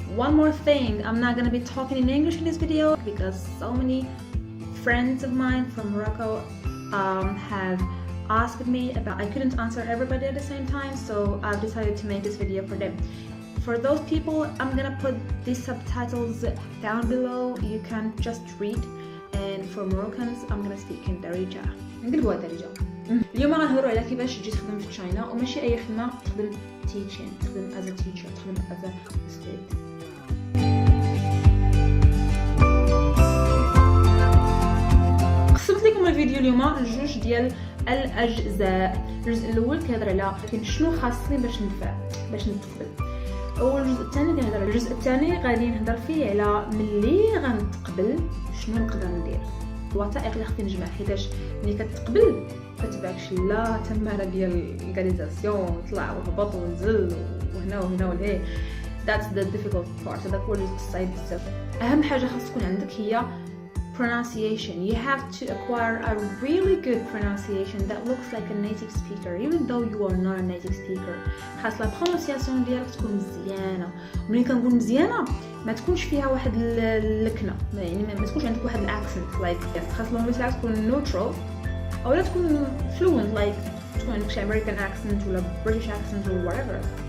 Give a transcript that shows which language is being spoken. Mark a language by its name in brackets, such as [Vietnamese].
[English] One more thing, I'm not gonna be talking in English in this video because so many friends of mine from Morocco have asked me about. I couldn't answer everybody at the same time, so I've decided to make this video for them. For those people, I'm gonna put these subtitles down below. You can just read. And for Moroccans, I'm gonna speak in Darija. [Arabic] نقلبوها درجة. اليوم غنهضروا على كيفاش تجي تخدم في تشاينا، وماشي أي خدمة، تخدم teaching، تخدم [English] as a teacher، [Arabic] تخدم [English] as a student. [Arabic] قسمت لكم الفيديو اليوم لجوج ديال الأجزاء. الجزء الأول كيهضر على شنو خاصني باش نتقبل. والجزء الثاني كنهضر على الجزء الثاني غادي نهضر فيه على ملي غنتقبل شنو نقدر ندير، الوثائق اللي خصني نجمع، حيتاش ملي كتقبل كتبعكش لا تماره ديال الكاليزاسيون طلع وهبط ونزل وهنا وهنا وهنا. [English] that's the difficult part. [Arabic] هذاك هو الجزء الصعيب بزاف. اهم حاجه خاص تكون عندك هي pronunciation. [English] You have to acquire a really good pronunciation that looks like a native speaker even though you are not a native speaker. [Arabic] خاص لا pronunciation ديالك تكون مزيانه. ملي كنقول مزيانه ما تكونش فيها واحد اللكنه، يعني ما تكونش عندك واحد الاكسنت like خاص اللغه تاعك تكون neutral او لا تكون fluent like تكون عندك شي American accent ولا British accent [English] or whatever.